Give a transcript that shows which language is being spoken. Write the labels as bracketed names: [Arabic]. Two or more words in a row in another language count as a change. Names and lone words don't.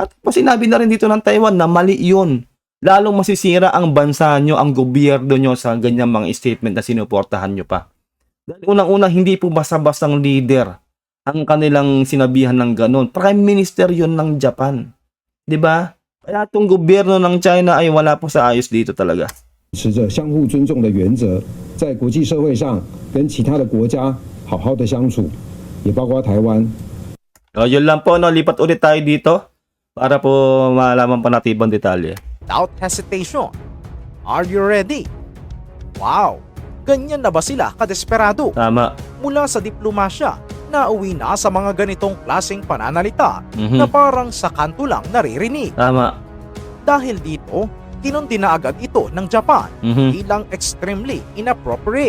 [Filipino] At sinabi na rin dito ng Taiwan na mali yun. Lalong masisira ang bansa nyo, ang gobyerno nyo sa ganyang mga statement na sinuportahan nyo pa. Dahil unang-unang hindi po basta-bastang leader ang kanilang sinabihan ng ganon. [English] Prime Minister [Filipino] yun ng Japan. Diba? Kaya itong gobyerno ng China ay wala po sa ayos dito talaga. [Chinese] 持着相互尊重的原则，在国际社会上跟其他的国家好好的相处，也包括台湾。 [Filipino] Yun lang po, lipat ulit tayo dito para po malaman pa natin ibang detalye. [English] Without hesitation. Are you ready? Wow! [Filipino] Ganyan na ba sila kadesperado? Tama. Mula sa diplomasya, nauwi na sa mga ganitong klaseng pananalita na parang sa kanto lang naririnig. Tama. Dahil dito, kinundina agad ito ng Japan bilang [English] extremely inappropriate.